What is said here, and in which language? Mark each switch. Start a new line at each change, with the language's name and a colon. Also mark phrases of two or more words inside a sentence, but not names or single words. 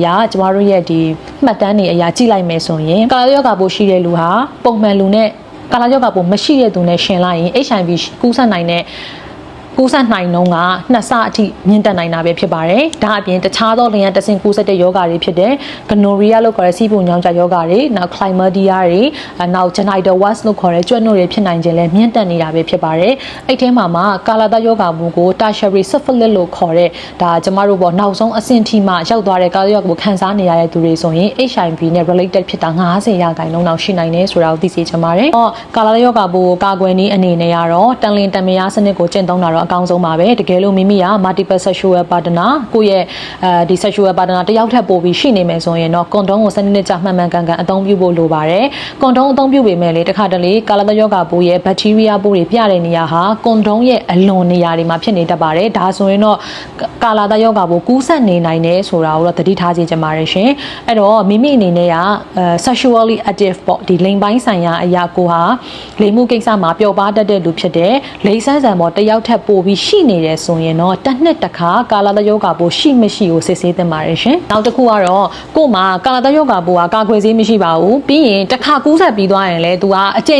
Burmese: ရာကျမတို့ရဲ့ဒီမှတ်တမ်းတွေအရာကြည့်လိုက်မယ်ဆိုရင်ကာလာယောဂါပိုးရှိတဲ့လူဟာပုံမှန်လူနဲ့ကာလာယောဂါပိုးမရှိတဲ့သူနဲ့ရှင်လိုက်ရင် HIV ကူးစက်နိုင်တဲ့ကူးစက်နိုင်နှုန်းက2ဆအထိမြင့်တက်နိုင်တာပဲဖြစ်ပါတယ်။ဒါအပြင်တခြားသောလျှံတဆင့်ကူးစက်တဲ့ယောဂါတွေဖြစ်တဲ့ gonorrhea လို့ခေါ်တဲ့စီးပူညောင်းကျယောဂါတွေနောက် chlamydia တွေနောက်
English: genital warts
Burmese: လို့ခေါ်တဲ့ကြွက်နို့တွေဖြစ်နိုင်ခြင်းလည်းမြင့်တက်နေတာပဲဖြစ်ပါတယ်။အဲ့ထဲမှာကာလာသားယောဂါမှုကို
English: tertiary syphilis
Burmese: လို့ခေါ်တဲ့ဒါကျမတို့ပေါ့နောက်ဆုံးအဆင့်ထိမှရောက်သွားတဲ့ကာလာယောဂါကိုခံစားနေရတဲ့သူတွေဆိုရင် HIV နဲ့ related ဖြစ်တာ90%လောက်ရှိနိုင်တယ်ဆိုတာကိုသိစေချင်ပါတယ်။ကာလာယောဂါပိုးကာကွယ်နည်းအနေနဲ့ကတော့တန်လင်တန်မယားစနစ်ကိုကျင့်သုံးတာတော့အကောင်းဆုံးပါပဲတကယ်လို့မိမိက
English: multiple sexual partner
Burmese: ကိုယ့်ရဲ့ဒီ
English: sexual partner
Burmese: တယောက်ထပ်ပို့ပြီးရှိနေမယ်ဆိုရင်တော့ condom ကိုစနစ်တကျမှန်မှန်ကန်ကန်အသုံးပြုဖို့လိုပါတယ် condom အသုံးပြု ပေမဲ့လေတခါတလေကာလာသယောဂါပိုးရဲ့ bacteria ပိုးတွေပြတဲ့နေရာဟာ condom ရဲ့အလွန်နေရာတွေမှာဖြစ်နေတတ်ပါတယ်ဒါဆိုရင်တော့ကာလာသယောဂါပိုးကူးစက်နေနိုင်တယ်ဆိုတာကိုတော့သတိထားစေချင်ပါတယ်ရှင်အဲ့တော့မိမိအနေနဲ့က
English: sexually active
Burmese: ပေါ့ဒီလိင်ပိုင်းဆိုင်ရာအရာကိုဟာလိင်မှုကိစ္စမှာပျော်ပါတတ်တဲ့လူဖြစ် တဲ့လိင်ဆန်းဆန်ပေါ်တယောက်ထပ်ပို့ပြီးရှိနေတယ်ဆိုရင်တော့တစ်နှစ်တစ်ခါကာလာသယောဂါပိုးရှိမရှိကိုစစ်ဆေးသင့်ပါတယ်ရှင်နောက်တစ်ခုကတော့ကို့မှာကာလာသယောဂါပိုးကကာကွယ်ဆေးမရှိပါဘူးပြီးရင်တစ်ခါကူးစက်ပြီးသွားရင်လည်းသူကအကြိမ်